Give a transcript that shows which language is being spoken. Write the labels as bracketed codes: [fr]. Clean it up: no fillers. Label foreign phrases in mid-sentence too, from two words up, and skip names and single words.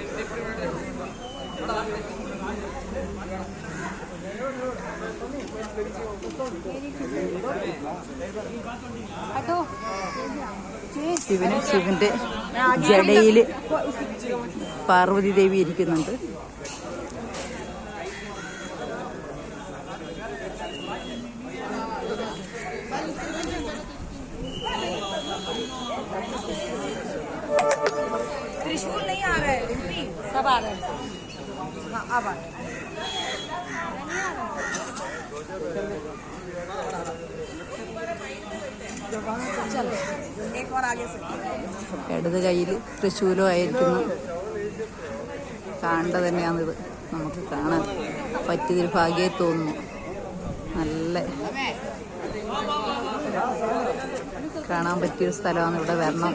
[ml] ശിവന്റെ ജടയില് പാർവതി ദേവി ഇരിക്കുന്നുണ്ട്. [hi] त्रिशूल नहीं आ रहा है, सब आ रहा है। हाँ अब आ चलो एक और आगे से। [ml] ഇടത് കയ്യിൽ തൃശൂലം ആയിരിക്കുന്നു. കാണേണ്ട തന്നെയാണിത്. നമുക്ക് കാണാൻ പറ്റിയൊരു ഭാഗ്യമായി തോന്നുന്നു. നല്ല കാണാൻ പറ്റിയൊരു സ്ഥലമാണ്. ഇവിടെ വരണം.